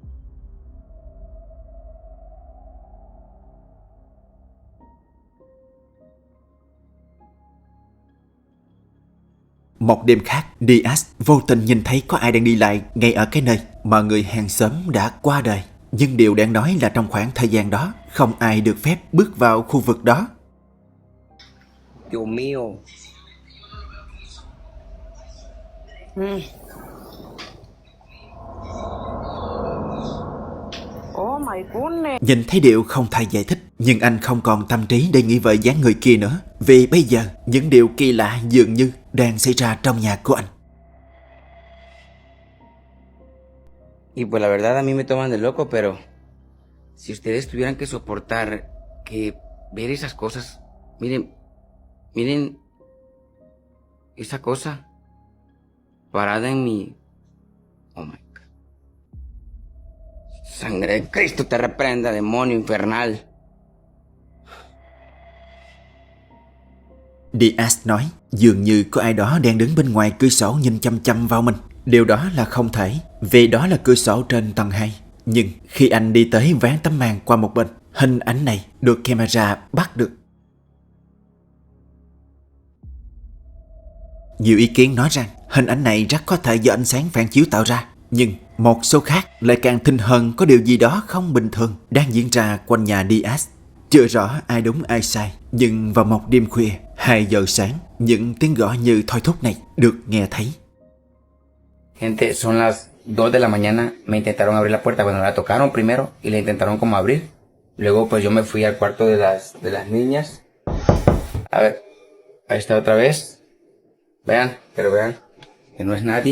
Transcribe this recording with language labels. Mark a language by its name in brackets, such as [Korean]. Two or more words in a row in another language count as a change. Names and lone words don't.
[Vietnamese] Một đêm khác, Diaz vô tình nhìn thấy có ai đang đi lại ngay ở cái nơi mà người hàng xóm đã qua đời. Nhưng điều đáng nói là trong khoảng thời gian đó, không ai được phép bước vào khu vực đó. [Spanish] Dios mío. [English] Oh my goodness. [Vietnamese] Nhìn thấy điều không thể giải thích, nhưng anh không còn tâm trí để nghĩ về dáng người kia nữa. Vì bây giờ, những điều kỳ lạ dường như đang xảy ra trong nhà của anh. [Spanish] Y pues la verdad a mí me toman de loco, pero si ustedes tuvieran que soportar que ver esas cosas, miren, miren esa cosa parada en mi... [English] Oh my God. [Spanish] Sangre de Cristo te reprenda, demonio infernal. [Vietnamese] Diaz nói, dường như có ai đó đang đứng bên ngoài cửa sổ nhìn chăm chăm vào mình. Điều đó là không thể, vì đó là cửa sổ trên tầng 2. Nhưng khi anh đi tới ván tấm màn qua một bên, Hình ảnh này được camera bắt được. Nhiều ý kiến nói rằng hình ảnh này rất có thể do ánh sáng phản chiếu tạo ra, nhưng một số khác lại càng tin hơn có điều gì đó không bình thường đang diễn ra quanh nhà Diaz. Chưa rõ ai đúng ai sai, nhưng vào một đêm khuya 2 giờ sáng, những tiếng gõ như thôi thúc này được nghe thấy. [Spanish] Gente, son las 2 de la mañana, me intentaron abrir la puerta, bueno, la tocaron primero y la intentaron como abrir. Luego pues yo me fui al cuarto de las niñas. A ver, ahí está otra vez. Vean, pero vean que no es nadie.